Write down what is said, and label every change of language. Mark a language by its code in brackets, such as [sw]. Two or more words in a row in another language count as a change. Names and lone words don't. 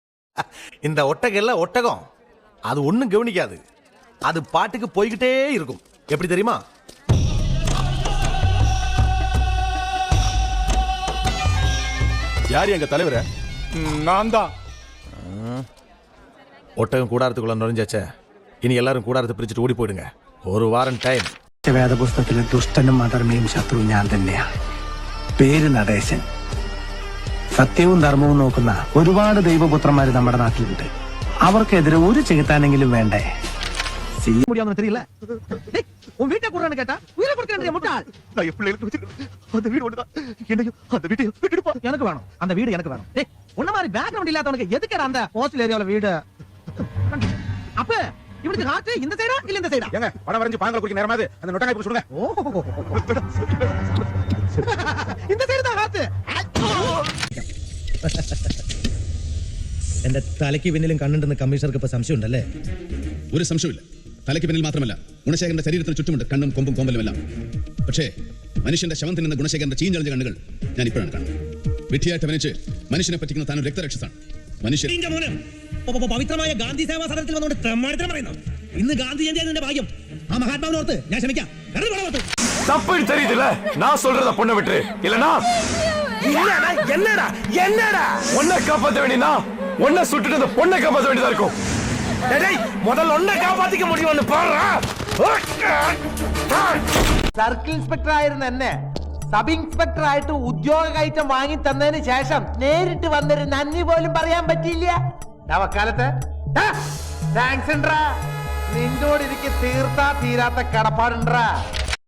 [ta] இந்த ஒட்டகல்ல ஒட்டகம் அது ஒண்ணும் கவனிக்காது. அது பாட்டுக்கு போய்கிட்டே இருக்கும். எப்படி தெரியுமா? யார் எங்க தலைவர? நான் தான். ஒட்டகம் கூடாரத்துக்குள்ள நுழைஞ்சாச்சே. [ml] ഇനി എല്ലാവരും കൂടാരത്ത് പിടിച്ചിട്ട് ഓടി പോയിടുங்க. ഒരു വാരം ടൈം. വേദപുസ്തകത്തിലെ ദുഷ്ടനും അധർമ്മയും ശത്രു ഞാൻ തന്നെയാണ്. പേര് നടേശൻ. സത്യവും ധർമ്മവും നോക്കുന്ന ഒരുപാട് ദൈവപുത്രന്മാര് നമ്മുടെ നാട്ടിലുണ്ട്. അവർക്കെതിരെ ഒരു ചെകുത്താനെങ്കിലും വേണ്ടേ? [ta] முடியாதுன்னு தெரியல. டேய் உன் வீட்டை குறான்னு கேட்டா உயிரை கொடுக்கறேன்றியா முட்டாள். நான் என் பிள்ளைகளுக்கு வச்சிருக்கேன். அந்த வீடு ஒண்ணுதான். என்னையும் அந்த வீட்டை விட்டுடுப்பா. எனக்கு வேணும். அந்த வீடு எனக்கு வேணும். டேய் உன்ன மாதிரி பேக்ரவுண்ட் இல்லாதவனுக்கு எதுக்குடா அந்த [en] hostel areaவுல [ta] வீடு? அப்ப இவனுக்கு ஹார்ட் இந்த சைடா இல்ல இந்த சைடா? ஏங்க படம் வரைஞ்சு பாங்கல குடிக்க நேரமாது. அந்த நொட்டங்காய் போய் சொல்லுங்க. இந்த சைடு தான் ஹார்ட். [ml] എന്റെ തലയ്ക്ക് പിന്നിലും കണ്ണുണ്ടെന്ന് കമ്മീഷണർക്ക് ഇപ്പൊ സംശയമുണ്ടല്ലേ? ഒരു സംശയമില്ല. തലയ്ക്ക് പിന്നിൽ മാത്രമല്ല, ഗുണശേഖരന്റെ ശരീരത്തിന് ചുറ്റുമുണ്ട് കണ്ണും കൊമ്പും കോമ്പലുമെല്ലാം. പക്ഷേ മനുഷ്യന്റെ ശവം തിന്നുന്ന ഗുണശേഖരന്റെ ചീഞ്ഞളിഞ്ഞ കണ്ണുകൾ ഞാൻ ഇപ്പോഴാണ് കാണുന്നത്. വിധിയായിട്ട് അഭിനയിച്ച് മനുഷ്യനെ പറ്റിക്കുന്ന താനൊരു രക്തരക്ഷസാണ്. മനുഷ്യൻ പവിത്രമായ ഗാന്ധി സേവാ സദനത്തിൽ വന്നുകൊണ്ട് തെമ്മാടിത്തരം പറയുന്നു. ഇന്ന് ഗാന്ധി ജയന്തി നിന്റെ ഭാഗ്യം. ആ മഹാത്മാവിനോർത്ത് ഞാൻ ക്ഷമിക്കാം. [ta] தப்பு தெரியுதுல? நான் சொல்றத பொண்ணை விட்டு இல்லனா என்னடா என்னடா உன்னை காப்பாத்த வேண்டியனா உன்னை சுட்டுட்டு அந்த பொண்ணை காப்பாத்த வேண்டியதா இருக்கும். டேய் முதல்ல உன்னை காப்பாத்திக்க முடியும்னு பாருடா. [en] circle inspector [ml] ആയിരുന്ന എന്നെ [en] sub inspector [ml] ആയിട്ട് ഉദ്യോഗ കയറ്റം വാങ്ങി തന്നതിന് ശേഷം നേരിട്ട് വന്നൊരു നന്ദി പോലും പറയാൻ പറ്റിയില്ല. വക്കാലത്ത് താങ്ക്സ് ഉണ്ടാ. നിന്നോട് എനിക്ക് തീർത്താ തീരാത്ത കടപ്പാടുണ്ടാ.